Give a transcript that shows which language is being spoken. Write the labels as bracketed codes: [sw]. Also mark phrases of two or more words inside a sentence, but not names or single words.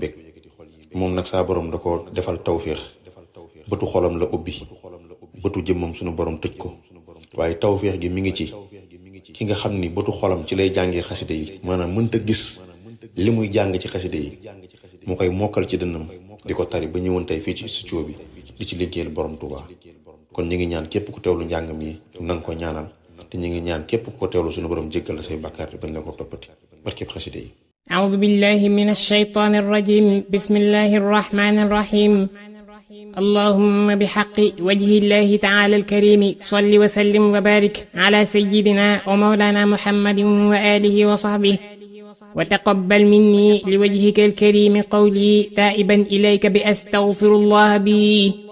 [wo] bég moom nag saa borom da ko defal tawféex bëtu xolam la ubbi bëtu jëmmam sunu borom tëj ko waaye tawféex gi mi ngi ci ki nga xam ni bëtu xolam ci lay jàngee xasida yi maanaam mënta gis li muy jàng ci xasida yi mu koy mokkal ci dënnam di ko tari ba ñëwoon tey fii ci studio bi di ci liggéeyal borom Touba kon ñu ngi ñaan képp ku teewlu njàng mi nanga ko ñaanal te ñu ngi ñaan képp ku ko teewlu sunu borom jéggal la say bàkkaar bañ la ko toppati barkeb xasida yi. [ar] أعوذ بالله من الشيطان الرجيم بسم الله الرحمن الرحيم اللهم بحق وجه الله تعالى الكريم صل وسلم وبارك على سيدنا ومولانا محمد وآله وصحبه وتقبل مني لوجهك الكريم قولي تائبا إليك بأستغفر الله بي